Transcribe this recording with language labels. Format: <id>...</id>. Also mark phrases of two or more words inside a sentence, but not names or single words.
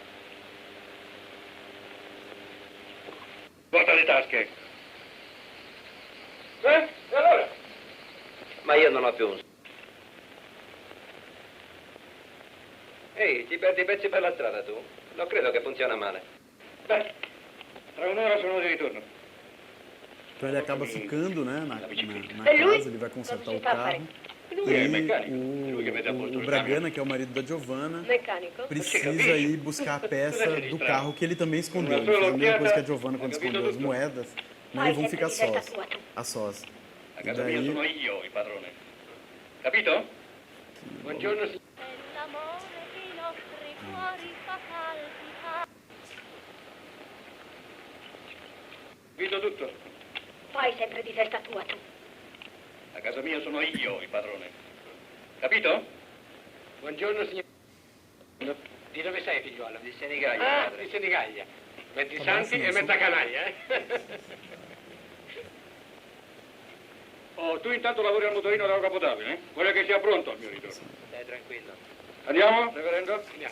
<it>Porta le tasche. E allora? Ma io non ho più un... Ehi, ti perdi i pezzi per la strada tu? Non credo che funziona male. Beh, tra un'ora sono di ritorno.</it> <pt>Então ele acaba ficando, né, na</pt> <it>E lui?</it> <pt>casa, ele vai consertar</pt> <it>Cosa</it> <pt>o</pt> <it>ci fa a</it> <pt>carro.</pt> <it>fare? Lui è</it> <pt>E</pt> <it>meccanico. Lui che vede a posto</it> <pt>o</pt> <it>il</it> <pt>Bragana, que é o marido da Giovanna,</pt> <it>Meccanico?</it> <pt>precisa ir buscar a peça do carro que ele também escondeu. Ele</pt> <it>Uma</it> <pt>fez a mesma coisa que a</pt> <it>occhiata,</it> <pt>Giovanna quando</pt> <it>ha capito</it> <pt>escondeu as</pt> <it>tutto.</it> <pt>moedas, né,</pt> <it>Fai</it> <pt>e vão</pt> <it>sempre</it> <pt>ficar</pt> <it>di testa</it> <pt>sós,</pt> <it>tua, tu.</it> <pt>a sós.</pt> <it>A</it> <pt>E</pt> <it>casa mia sono</it> <pt>daí,</pt> <it>io il padrone. Capito? Buongiorno, signor. È l'amore che i nostri cuori fa palpitare. Capito tutto? Fai sempre di testa tua, tu. A casa mia sono io il padrone. Capito? Buongiorno, signor. Di dove sei, figliuolo? Di Senigallia, Ah, padre. di Senigallia. Mezzi Vabbè, santi sì, e sì. mezza canaglia, eh? Oh, tu intanto lavori al motorino della Capotabile, eh? Voglio che sia pronto al mio ritorno. Stai tranquillo. Andiamo, reverendo? Andiamo.</it>